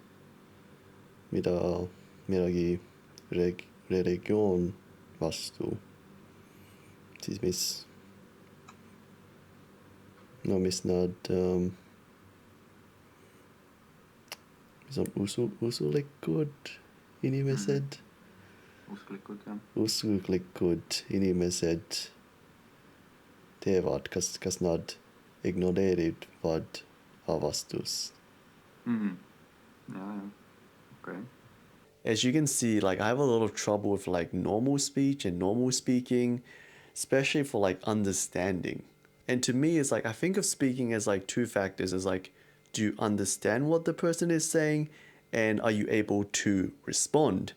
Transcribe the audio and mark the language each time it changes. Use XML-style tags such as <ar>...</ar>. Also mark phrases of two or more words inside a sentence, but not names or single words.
<et>midagi religioon vastu, siis mis nad mis on usulikud inimesed, usklikud inimesed teevad, kas nad ignoreerivad avastust. Jaa, okei.</et> <en>As you can see, like I have a lot of trouble with like normal speech and normal speaking, especially for like understanding. And to me, it's like I think of speaking as like two factors: is like, do you understand what the person is saying, and are you able to respond?</en>